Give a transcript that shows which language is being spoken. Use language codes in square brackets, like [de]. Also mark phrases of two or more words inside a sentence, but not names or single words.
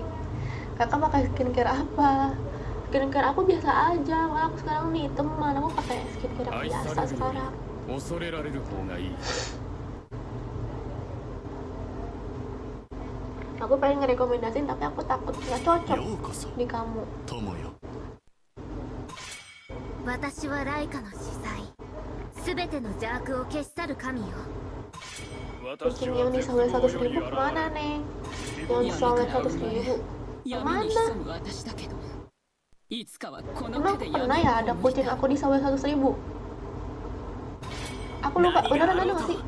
[id] Kakak pakai skincare apa? Skincare aku biasa aja, malah aku sekarang nih teman, aku pakai skincare yang biasa sekarang. Aku pengen ngerekomendasin tapi aku takut nggak cocok di kamu. [ja] 私はライカの司祭。すべての邪悪を消し去る神よ。 [id] Kucing yang di Sawe 100.000 kemana, Neng? Yang di Sawe 100.000 kemana? Emang pernah ya ada kucing aku di Sawe 100.000? Aku lupa, beneran ada nggak sih?